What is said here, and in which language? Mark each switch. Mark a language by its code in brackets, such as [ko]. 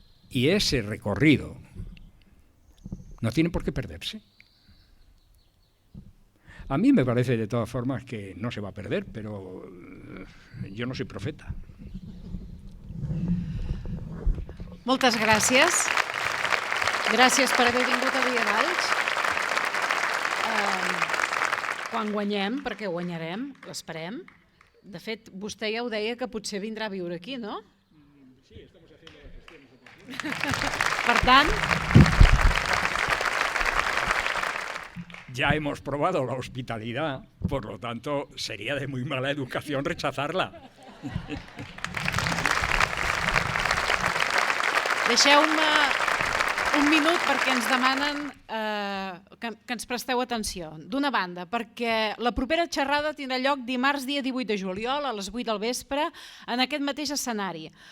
[es] Y ese recorrido no tiene por qué perderse. A mí me parece de todas formas que no se va a perder, pero yo no soy profeta. [ca] Moltes gràcies. Gràcies per haver vingut avui a Valls. Quan guanyem, perquè guanyarem, l'esperem. De fet, vostè ja ho deia que potser vindrà a viure aquí, ¿no? [es] Sí, estamos haciendo las gestiones. [ca] Per tant... [es] Ya hemos probado la hospitalidad, por lo tanto, sería de muy mala educación rechazarla. [ca] Deixeu-me un minut perquè ens demanen que ens presteu atenció. D'una banda, perquè la propera xerrada tindrà lloc dimarts dia 18 de juliol a les 8 del vespre en aquest mateix escenari.